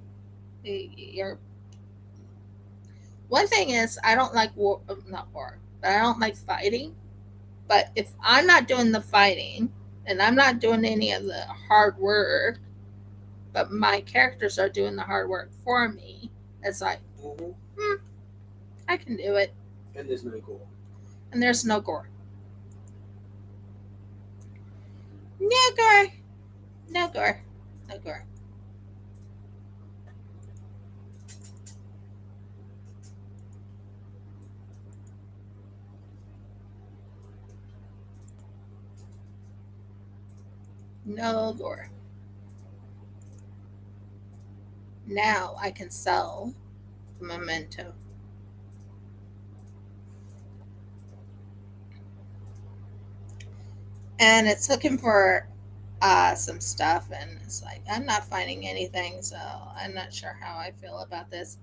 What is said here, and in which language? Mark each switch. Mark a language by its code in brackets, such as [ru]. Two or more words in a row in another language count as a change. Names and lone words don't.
[en] You're One thing is I don't like war, not war, but I don't like fighting. But if I'm not doing the fighting and I'm not doing any of the hard work, but my characters are doing the hard work for me, it's like, I can do it. And there's no gore. And there's no gore. No gore. No gore. No gore. No gore. Now I can sell the memento. And it's looking for some stuff, and it's like, I'm not finding anything, so I'm not sure how I feel about this.